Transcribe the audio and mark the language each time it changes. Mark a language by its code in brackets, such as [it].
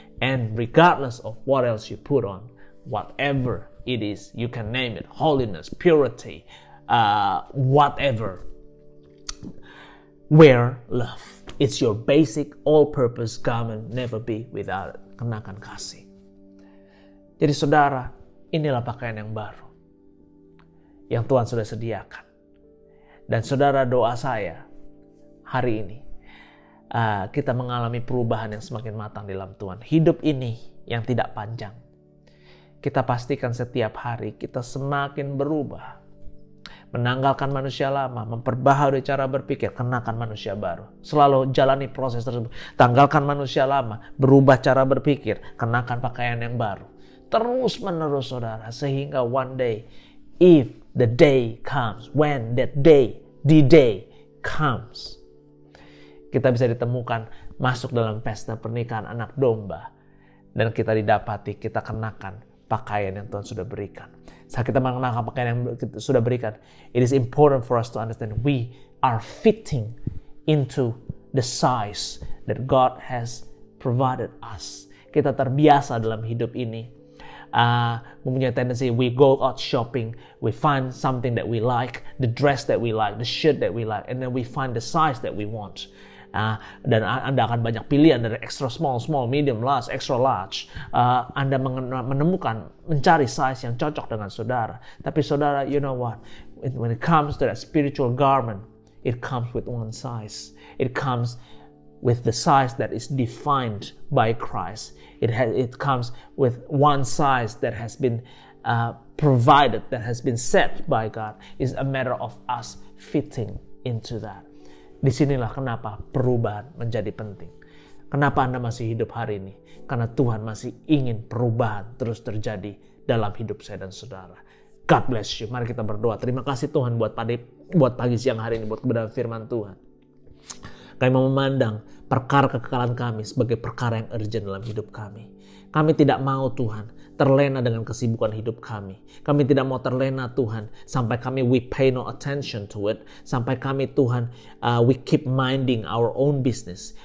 [en] And regardless of what else you put on, whatever it is, you can name it, holiness, purity, whatever. Wear love. It's your basic all-purpose garment, never be without it. [id] Kenakan kasih. Jadi saudara, inilah pakaian yang baru yang Tuhan sudah sediakan. Dan saudara, doa saya hari ini, kita mengalami perubahan yang semakin matang dalam Tuhan. Hidup ini yang tidak panjang. Kita pastikan setiap hari kita semakin berubah. Menanggalkan manusia lama, memperbaharui cara berpikir, kenakan manusia baru. Selalu jalani proses tersebut. Tanggalkan manusia lama, berubah cara berpikir, kenakan pakaian yang baru. Terus menerus saudara, sehingga [en] one day, if the day comes, when that day the day comes, [id] kita bisa ditemukan masuk dalam pesta pernikahan anak domba, dan kita didapati, kita kenakan pakaian yang Tuhan sudah berikan. Saat kita mengenakan pakaian yang sudah berikan, [en] it is important for us to understand we are fitting into the size that God has provided us. [id] Kita terbiasa dalam hidup ini mempunyai [en] tendency, we go out shopping, we find something that we like, the dress that we like, the shirt that we like, and then we find the size that we want. [id] Dan Anda akan banyak pilihan dari extra small, small, medium, large, extra large. Anda mencari size yang cocok dengan saudara. Tapi saudara, [en] you know what? When it comes to that spiritual garment, it comes with one size. It comes with the size that is defined by Christ. It comes with one size that has been provided, that has been set by God. It's a matter of us fitting into that. [id] Disinilah kenapa perubahan menjadi penting. Kenapa Anda masih hidup hari ini? Karena Tuhan masih ingin perubahan terus terjadi dalam hidup saya dan saudara. [en] God bless you. [id] Mari kita berdoa. Terima kasih Tuhan buat pagi siang hari ini, buat kebenaran firman Tuhan. Kami mau memandang perkara kekekalan kami sebagai perkara yang urgent dalam hidup kami. Kami tidak mau Tuhan terlena dengan kesibukan hidup kami. Kami tidak mau terlena Tuhan sampai kami [en] we pay no attention to it. [id] Sampai kami Tuhan [en] we keep minding our own business.